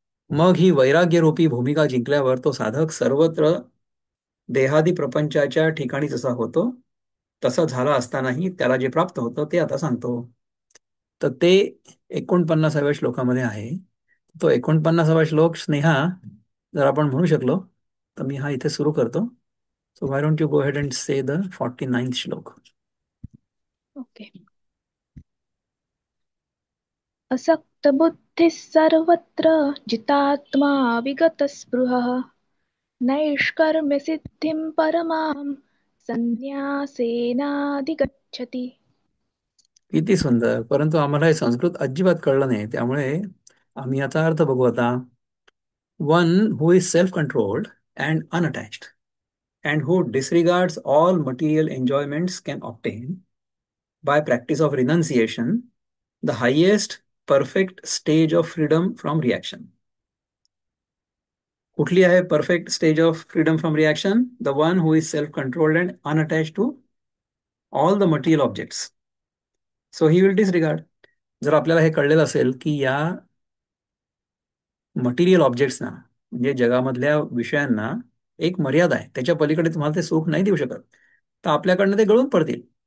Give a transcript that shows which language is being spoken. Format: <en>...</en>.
<mr>मग ही वैराग्यरूपी भूमिका जिंकल्यावर तो साधक सर्वत्र देहादी प्रपंचाच्या ठिकाणी जसा होतो तसा झाला असतानाही त्याला जे प्राप्त होतं ते आता सांगतो. तर ते 49व्या श्लोकामध्ये आहे. तो 49वा श्लोक स्नेहा जर आपण म्हणू शकलो तर मी हा इथे सुरू करतो.</mr> <en>So why don't you go head and say the 49th shloka. Okay.</en> <sa>असक्त बुद्धिः सर्वत्र जितात्मा विगतस्पृहः नैष्कर्म्य सिद्धिं परमां संन्यासेनाधिगच्छति.</sa> <mr>किती सुंदर. परंतु आम्हाला हे संस्कृत अजिबात कळलं नाही, त्यामुळे आम्ही याचा अर्थ बघू आता.</mr> <en>One who is self controlled and unattached and who disregards all material enjoyments can obtain by practice of renunciation the highest perfect stage of freedom from reaction.</en> <mr>कुठली आहे</mr> <en>Perfect stage of freedom from reaction? The one who is self controlled and unattached to all the material objects. So he will disregard.</en> <mr>जर आपल्याला हे कळलेलं असेल की या material ऑब्जेक्ट्सना म्हणजे जगामधल्या विषयांना एक मर्यादा आहे, त्याच्या पलीकडे तुम्हाला ते सुख नाही देऊ शकत, तर आपल्याकडनं ते गळून पडतील.</mr>